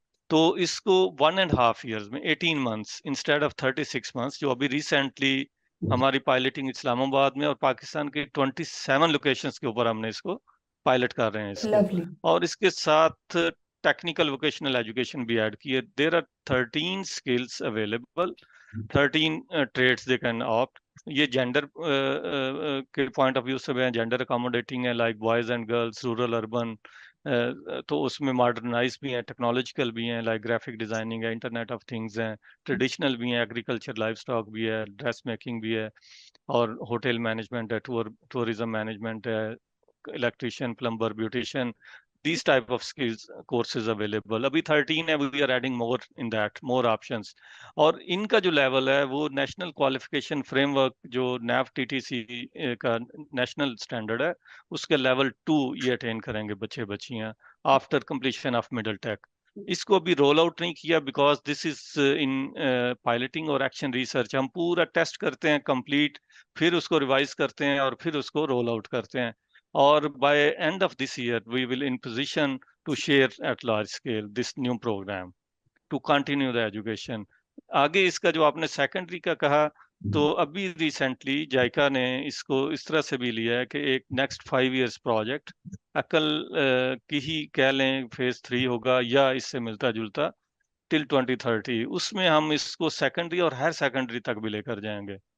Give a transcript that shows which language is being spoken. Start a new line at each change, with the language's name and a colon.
Urdu: تو اس کو 1.5 ایئرز میں 18 months انسٹیڈ آف 36 months, جو ابھی ریسنٹلی ہماری پائلٹنگ اسلام آباد میں اور پاکستان کے 27 لوکیشنز کے اوپر ہم نے اس کو پائلٹ کر رہے ہیں اس کو. اور اس کے ساتھ ٹیکنیکل ووکیشنل ایجوکیشن بھی ایڈ کی ہے.
English: There are 13 skills available, 13 trades they can opt.
Urdu: یہ جینڈر کے پوائنٹ آف ویو سے بھی جینڈر اکاموڈیٹنگ ہے, like boys and girls, rural urban, تو اس میں ماڈرنائز بھی ہیں, ٹیکنالوجیکل بھی ہیں, لائک گرافک ڈیزائننگ ہے, انٹرنیٹ آف تھنگز ہیں, ٹریڈیشنل بھی ہیں, ایگریکلچر لائف اسٹاک بھی ہے, ڈریس میکنگ بھی ہے, اور ہوٹل مینجمنٹ ہے, ٹورزم مینجمنٹ ہے, electrician, plumber, beautician,
English: these type of skills courses available.
Urdu: ابھی 13 ہے,
English: we are adding more in that, more options.
Urdu: اور ان کا جو لیول ہے وہ نیشنل کوالیفیکیشن فریم ورک جو نیف ٹی ٹی سی کا نیشنل اسٹینڈرڈ ہے اس کے لیول 2 یہ اٹین کریں گے بچے بچیاں آفٹر کمپلیشن آف مڈل ٹیک. اس کو ابھی رول آؤٹ نہیں کیا
English: because this is in piloting
Urdu: اور ایکشن ریسرچ. ہم پورا ٹیسٹ کرتے ہیں کمپلیٹ, پھر اس کو ریوائز کرتے ہیں اور پھر اس کو رول آؤٹ کرتے ہیں.
English: اور by end of this year we will in position to share at large scale this new program to continue the education.
Urdu: آگے اس کا جو آپ نے سیکنڈری کا کہا, تو ابھی ریسنٹلی جائکا نے اس کو اس طرح سے بھی لیا ہے کہ ایک نیکسٹ 5 years پروجیکٹ عقل کی ہی کہہ لیں فیز 3 ہوگا یا اس سے ملتا جلتا ٹل 2030. اس میں ہم اس کو سیکنڈری اور ہائر سیکنڈری تک بھی لے کر جائیں گے.